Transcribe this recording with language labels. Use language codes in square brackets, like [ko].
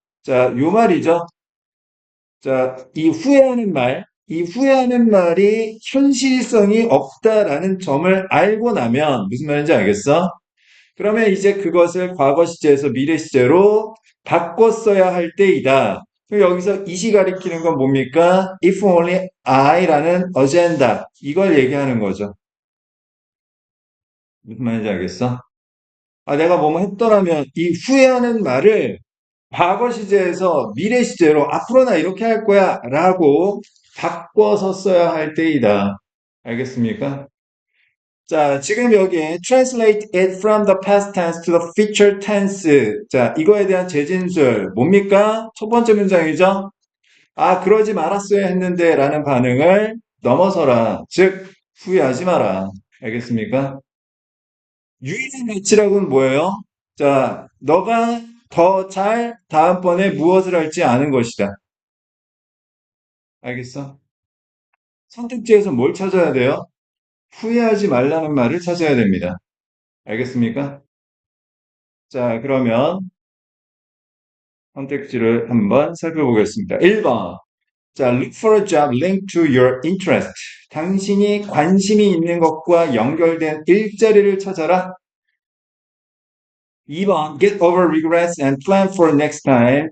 [ko] 자, 요 말이죠. 자, 이 후회하는 말이 현실성이 없다라는 점을 알고 나면, 무슨 말인지 알겠어? 그러면 이제 그것을 과거 시제에서 미래 시제로 바꿨어야 할 때이다. 그럼 여기서 이시 가리키는 건 뭡니까? [en] If only I라는 agenda. [ko] 이걸 얘기하는 거죠. 무슨 말인지 알겠어? 아, 내가 뭐뭐 했더라면 이 후회하는 말을 과거 시제에서 미래 시제로 앞으로 나 이렇게 할 거야 라고 바꿔서 써야 할 때이다. 알겠습니까? 자, 지금 여기 [en] translate it from the past tense to the future tense. [ko] 자, 이거에 대한 재진술 뭡니까? 첫 번째 문장이죠. 아, 그러지 말았어야 했는데 라는 반응을 넘어서라. 즉, 후회하지 마라. 알겠습니까? 유일한 가치라고는 뭐예요? 자, 너가 더 잘 다음번에 무엇을 할지 아는 것이다. 알겠어? 선택지에서 뭘 찾아야 돼요? 후회하지 말라는 말을 찾아야 됩니다. 알겠습니까? 자, 그러면 선택지를 한번 살펴보겠습니다. 1번. [en] 자, look for a job linked to your interest. [ko] 당신이 관심이 있는 것과 연결된 일자리를 찾아라. 2번. [en] Get over regrets and plan for next time.